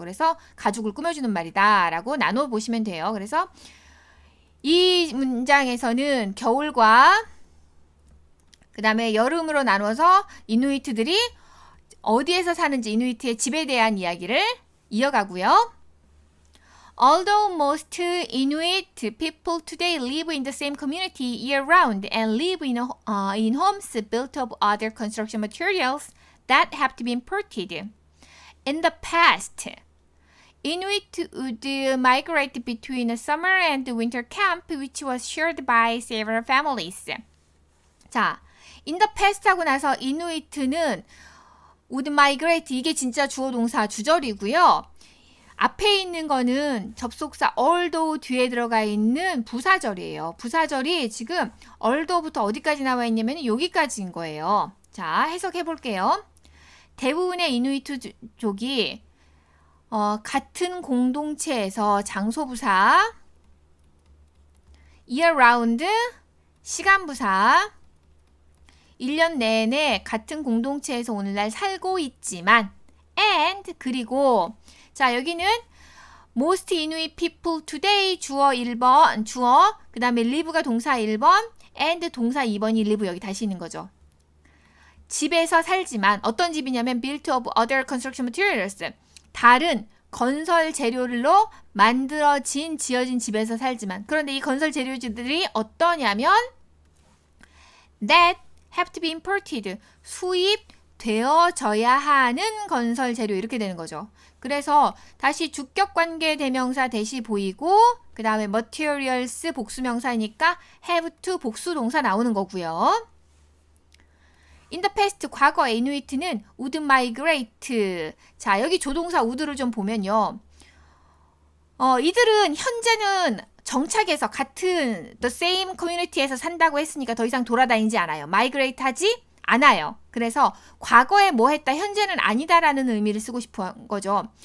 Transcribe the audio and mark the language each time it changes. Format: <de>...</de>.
<ko>그래서 가죽을 꾸며주는 말이다 라고 나눠 보시면 돼요. 그래서 이 문장에서는 겨울과 그 다음에 여름으로 나눠서 이누이트들이 어디에서 사는지 이누이트의 집에 대한 이야기를 이어가고요.</ko> <en>Although most Inuit people today live in the same community year-round and live in homes built of other construction materials that have to be imported. In the past, Inuit would migrate between a summer and winter camp which was shared by several families.</en> <ko>자,</ko> <en>in the past</en> <ko>하고 나서 이누이트는</ko> <en>would migrate</en> <ko>이게 진짜 주어 동사 주절이고요. 앞에 있는 거는 접속사 although 뒤에 들어가 있는 부사절이에요. 부사절이 지금 although부터 어디까지 나와 있냐면 여기까지인 거예요. 자, 해석해 볼게요. 대부분의 이누이트족이 같은 공동체에서 장소부사, year-round, 시간부사, 1년 내내 같은 공동체에서 오늘날 살고 있지만 and 그리고 자 여기는</ko> <en>most Inuit people today</en> <ko>주어 1번, 주어, 그 다음에 live가 동사 1번, and 동사 2번이 live 여기 다시 있는 거죠. 집에서 살지만 어떤 집이냐면</ko> <en>built of other construction materials.</en> <ko>다른 건설 재료로 만들어진 지어진 집에서 살지만 그런데 이 건설 재료들이 어떠냐면</ko> <en>that have to be imported.</en> <ko>수입되어져야 하는 건설 재료 이렇게 되는 거죠. 그래서 다시 주격 관계 대명사 대시 보이고 그 다음에 materials 복수명사니까 have to 복수 동사 나오는 거고요.</ko> <en>In the past,</en> <ko>과거 이누이트는</ko> <en>would migrate.</en> <ko>자, 여기 조동사 would를 좀 보면요. 이들은 현재는 정착해서 같은</ko> <en>the same community</en> <ko>에서 산다고 했으니까 더 이상 돌아다니지 않아요. migrate 하지 않아요. 그래서 과거에 뭐 했다, 현재는 아니다라는 의미를 쓰고 싶은 거죠.</ko>